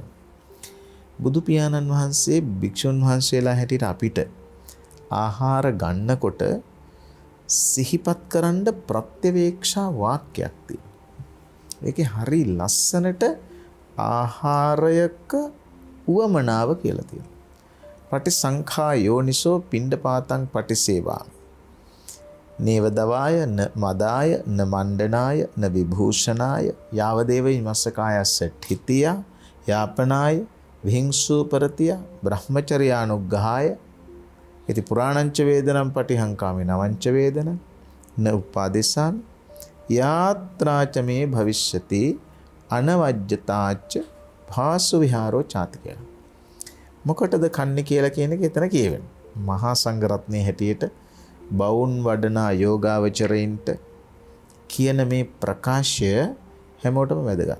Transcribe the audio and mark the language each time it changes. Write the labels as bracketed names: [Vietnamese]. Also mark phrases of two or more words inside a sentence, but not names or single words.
[Sinhala] බුදු පියාණන් වහන්සේ භික්ෂුන් වහන්සේලා හැටියට අපිට ආහාර ගන්නකොට සිහිපත් කරන්න ප්‍රත්‍යවේක්ෂා වාක්‍යයක් තියෙනවා. ඒකේ හරි ලස්සනට ආහාරයක උවමනාව කියලා තියෙනවා. [Pali] පටිසංඛා යෝනිසෝ පිණ්ඩපාතං පටිසේවා. නේව දවාය න මදාය න මණ්ඩනාය න විභූෂණාය යාවදේව ඉමස්සකායස්ස ඨිතිය යාපනාය විහිංසූපරතිය බ්‍රහ්මචර්යානුග්ගහාය ඉති පුරාණංච වේදනම් පටිහංකාමේ නවංච වේදන න උපාදේශාන් යාත්‍රාච මේ භවිෂ්‍යති අනවජ්‍යතාච භාසු විහාරෝ චාති කියලා. [Sinhala] මොකටද කන්නේ කියලා කියන එක එතන කියවෙනවා. මහා සංඝරත්නයේ හැටියට බවුන් වඩනා යෝගාවචරයින්ට කියන මේ ප්‍රකාශය හැමෝටම වැදගත්.